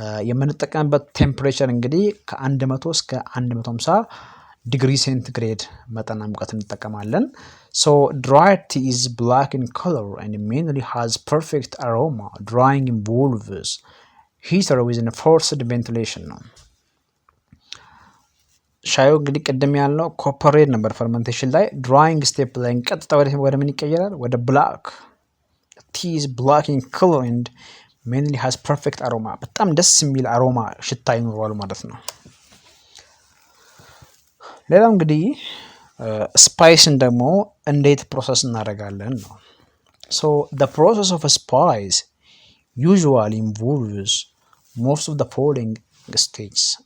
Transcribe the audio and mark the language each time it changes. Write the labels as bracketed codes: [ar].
[am] የምንጠቀምበት ቴምፕሬቸር እንግዲህ ከ100 እስከ 150 ዲግሪ ሴንቲግሬድ መጠን ሙቀት እንጠቀማለን። [en] So dried tea is black in color and mainly has perfect aroma. Drying involves heater with a forced ventilation [am] ነው። ሻዩ እንግዲህ ቅድም ያልነው ኮፐር ሬድ ነበር ፈርመንቴሽን ላይ። ድራይንግ ስቴፕ ላይ ቀጥታ ወደ ምን ይቀየራል? ወደ ብላክ። [en] tea is black in color and mainly has perfect aroma. [am] በጣም ደስ የሚል አሮማ ሽታ ይኖረዋል ማለት ነው። ሌላው እንግዲህ ስፓይስን ደግሞ እንዴት ፕሮሰስ እናደርጋለን ነው። [en] So the process of a spice usually involves most of the following stages.